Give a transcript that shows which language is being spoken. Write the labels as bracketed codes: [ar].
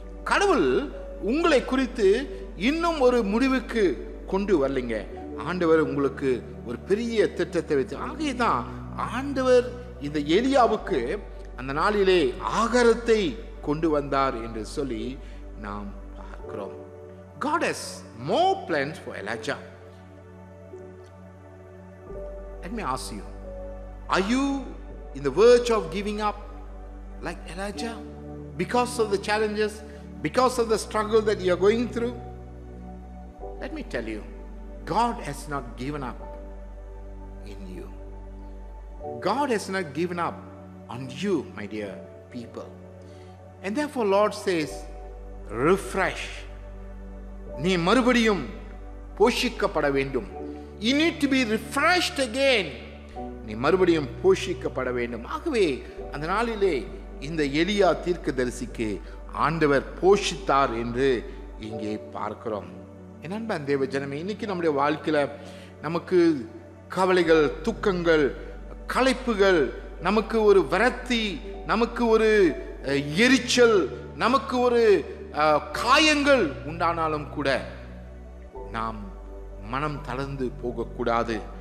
[ta] கடவுள் உங்களை குறித்து இன்னும் ஒரு முடிவுக்கு கொண்டு வரலைங்க. ஆண்டவர் உங்களுக்கு ஒரு பெரிய திட்டத்தை வைத்து, ஆகையதான் ஆண்டவர் இந்த எலியாவுக்கு அந்த நாளிலே ஆகாரத்தை கொண்டு வந்தார் என்று சொல்லி நாம் பார்க்கிறோம். [en] God has more plans for Elijah. Let me ask you, are you in the verge of giving up like Elijah because of the challenges, because of the struggle that you are going through? Let me tell you, God has not given up in you. God has not given up on you, my dear people. And therefore Lord says, refresh. [ta] நீ மறுபடியும் போஷிக்கப்பட வேண்டும். [en] You need to be refreshed again. [ta] நீ மறுபடியும் போஷிக்கப்பட வேண்டும். ஆகவே அந்த நாளிலே இந்த எலியா தீர்க்கதரிசிக்கு ஆண்டவர் போஷித்தார் என்று இங்கே பார்க்கிறோம். என் அன்பான தேவ ஜனமே, இன்னைக்கு நம்முடைய வாழ்க்கையில நமக்கு கவலைகள், துக்கங்கள், களைப்புகள், நமக்கு ஒரு விரக்தி, நமக்கு ஒரு எரிச்சல், நமக்கு ஒரு காயங்கள் உண்டானாலும் கூட நாம் மனம் தளர்ந்து போகக்கூடாது.